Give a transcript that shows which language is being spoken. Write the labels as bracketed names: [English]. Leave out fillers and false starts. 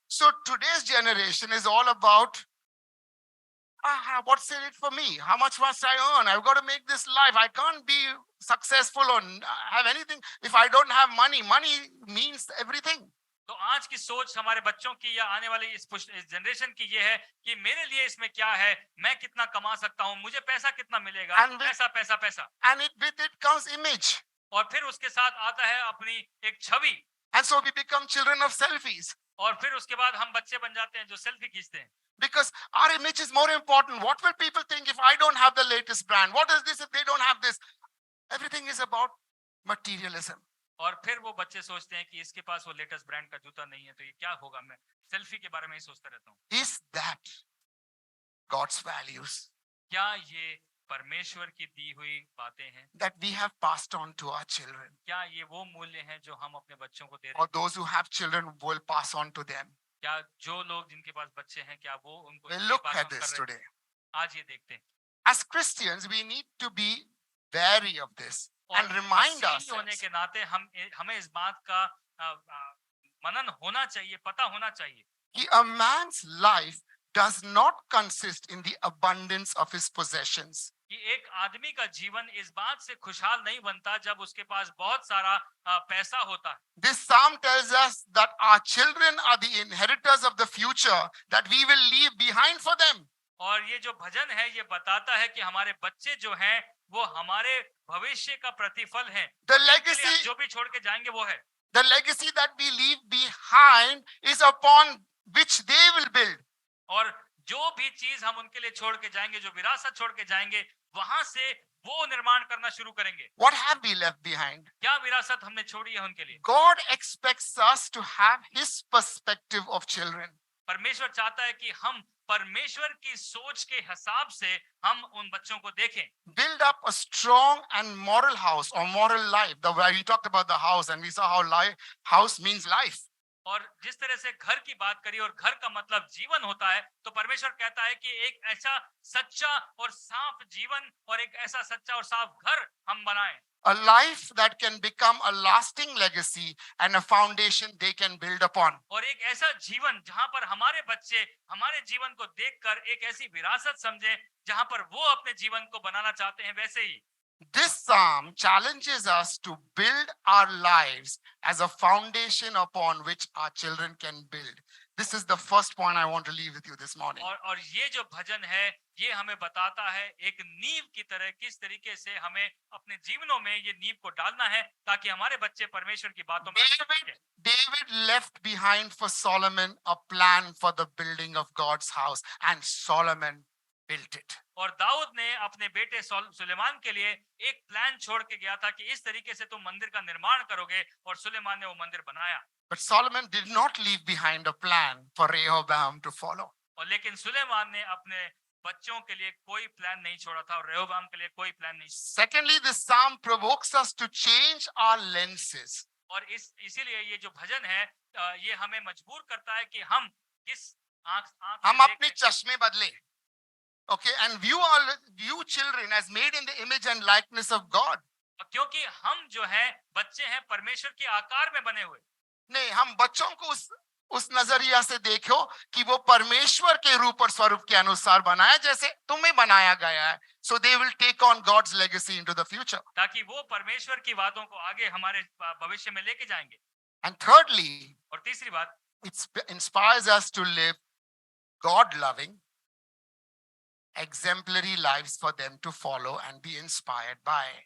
[English] So today's generation is all about what's in it for me? How much must I earn? I've got to make this life. I can't be successful or have anything if I don't have money. Money means everything. [Hindi] तो आज की सोच हमारे बच्चों की या आने वाली इस जनरेशन की ये है कि मेरे लिए इसमें क्या है, मैं कितना कमा सकता हूँ, मुझे पैसा कितना मिलेगा, पैसा पैसा पैसा। [English] And with it comes image. [Hindi] और फिर उसके साथ आता है अपनी एक छवि। [English] And so we become children of selfies. [Hindi] और फिर उसके बाद हम बच्चे बन जाते हैं जो सेल्फी खींचते हैं। [English] Because our image is more important. What will people think if I don't have the latest brand? What is this if they don't have this? Everything is about materialism. [Hindi] और फिर वो बच्चे सोचते हैं कि इसके पास वो लेटेस्ट ब्रांड का जूता नहीं है तो ये क्या होगा, मैं सेल्फी के बारे में ही सोचता रहता हूँ। [English] Is that God's values? [Hindi] क्या ये परमेश्वर की दी हुई बातें हैं [English] that we have passed on to our children? [Hindi] क्या ये वो मूल्य हैं जो हम अपने बच्चों को दे रहे [English] Or [Hindi] हैं? [English] those who have children will pass on to them? [Hindi] क्या जो लोग जिनके पास बच्चे हैं क्या वो उनको [English] We'll [Hindi] इसके [English] look [Hindi] पास [English] at [Hindi] on कर [English] this [Hindi] रहे हैं? [English] today. [Hindi] आज ये देखते हैं। [English] As Christians, we need to be wary of this. and remind [Hindi] मसीही होने [English] ourselves [Hindi] के नाते हमें इस बात का मनन होना चाहिए, पता होना चाहिए [English] कि a man's life does not consist in the abundance of his possessions. [Hindi] कि एक आदमी का जीवन इस बात से खुशहाल नहीं बनता जब उसके पास बहुत सारा पैसा होता है। [English] This psalm tells us that our children are the inheritors of the future that we will leave behind for them. [Hindi] और ये जो भजन है ये बताता है कि हमारे बच्चे जो हैं वो हमारे भविष्य का प्रतिफल हैं। [English] The [Hindi] इनके लिए हम [English] legacy, [Hindi] जो भी छोड़ के जाएंगे वो है। [English] the legacy that we leave behind is upon which they will build. [Hindi] और जो भी चीज हम उनके लिए छोड़ के जाएंगे, जो विरासत छोड़ के जाएंगे, वहां से वो निर्माण करना शुरू करेंगे। [English] What have we left behind? [Hindi] क्या विरासत हमने छोड़ी है उनके लिए? [English] God expects us to have his perspective of children. [Hindi] परमेश्वर चाहता है कि हम परमेश्वर की सोच के हिसाब से हम उन बच्चों को देखें। [English] Build up a strong and moral house or moral life. The way we talked about the house and we saw how house means life. [Hindi] और जिस तरह से घर की बात करी और घर का मतलब जीवन होता है, तो परमेश्वर कहता है कि एक ऐसा सच्चा और साफ जीवन और एक ऐसा सच्चा और साफ घर हम बनाएं। [English] A life that can become a lasting legacy and a foundation they can build upon. [Hindi] और एक ऐसा जीवन जहां पर हमारे बच्चे हमारे जीवन को देखकर एक ऐसी विरासत समझें जहां पर वो अपने जीवन को बनाना चाहते हैं। वैसे ही [English] This psalm challenges us to build our lives as a foundation upon which our children can build. This is the first point I want to leave with you this morning. [Hindi] और ये जो भजन है ये हमें बताता है एक नींव की तरह किस तरीके से हमें अपने जीवनों में ये नींव को डालना है ताकि हमारे बच्चे परमेश्वर की बातों में। [English] David left behind for Solomon a plan for the building of God's house, and Solomon built it. [Hindi] और दाऊद ने अपने बेटे सुलेमान के लिए एक प्लान छोड़ के गया था कि इस तरीके से तुम मंदिर का निर्माण करोगे, और सुलेमान ने वो मंदिर बनाया। [English] But Solomon did not leave behind a plan for Rehoboam to follow. [Hindi] और लेकिन सुलेमान ने अपने बच्चों के लिए कोई प्लान नहीं छोड़ा था और रेहोबाम के लिए कोई प्लान नहीं। [English] Secondly, this psalm provokes us to change our lenses. [Hindi] और इसीलिए ये जो भजन है ये हमें मजबूर करता है कि हम किस आंख हम से अपने चश्मे बदले. [English] Okay, and view children as made in the image and likeness of God. [Hindi] क्योंकि हम जो है बच्चे हैं परमेश्वर के आकार में बने हुए। नहीं, हम बच्चों को उस नजरिया से देखो कि वो परमेश्वर के रूप और स्वरूप के अनुसार बनाया जैसे तुम्हें बनाया गया है. [English] So they will take on God's legacy into the future. [Hindi] ताकि वो परमेश्वर की बातों को आगे हमारे भविष्य में लेके जाएंगे। [English] And thirdly, [Hindi] और तीसरी बात, [English] it inspires us to live God-loving, exemplary lives for them to follow and be inspired by.